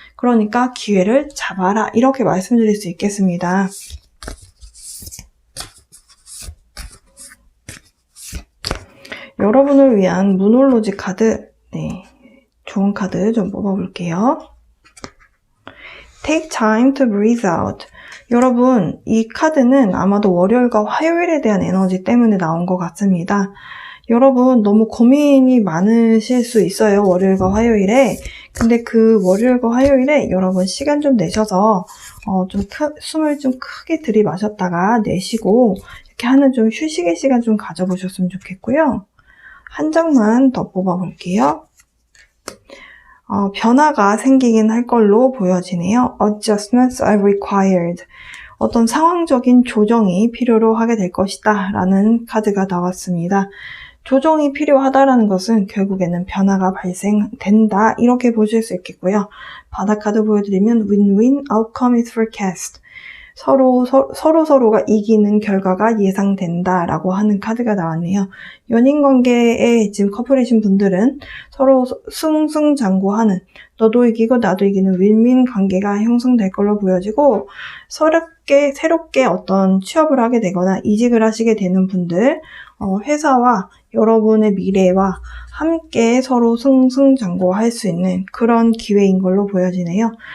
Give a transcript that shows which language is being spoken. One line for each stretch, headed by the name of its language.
Korean: 그러니까 기회를 잡아라. 이렇게 말씀드릴 수 있겠습니다. 여러분을 위한 문홀로지 카드, 좋은 카드 좀 뽑아볼게요.
English: Take time to breathe out.
Korean: 여러분, 이 카드는 아마도 월요일과 화요일에 대한 에너지 때문에 나온 것 같습니다. 여러분, 너무 고민이 많으실 수 있어요, 월요일과 화요일에. 근데 그 월요일과 화요일에 여러분 시간 좀 내셔서 숨을 좀 크게 들이마셨다가 내쉬고 이렇게 하는 좀 휴식의 시간 좀 가져보셨으면 좋겠고요. 한 장만 더 뽑아볼게요. 변화가 생기긴 할 걸로 보여지네요.
English: Adjustments are required.
Korean: 어떤 상황적인 조정이 필요로 하게 될 것이다 라는 카드가 나왔습니다. 조정이 필요하다라는 것은 결국에는 변화가 발생된다 이렇게 보실 수 있겠고요. 바닥 카드 보여드리면
English: win-win outcome is forecast.
Korean: 서로가 이기는 결과가 예상된다라고 하는 카드가 나왔네요. 연인 관계에 지금 커플이신 분들은 서로 승승장구하는, 너도 이기고 나도 이기는 윈윈 관계가 형성될 걸로 보여지고, 새롭게 어떤 취업을 하게 되거나 이직을 하시게 되는 분들, 회사와 여러분의 미래와 함께 서로 승승장구할 수 있는 그런 기회인 걸로 보여지네요.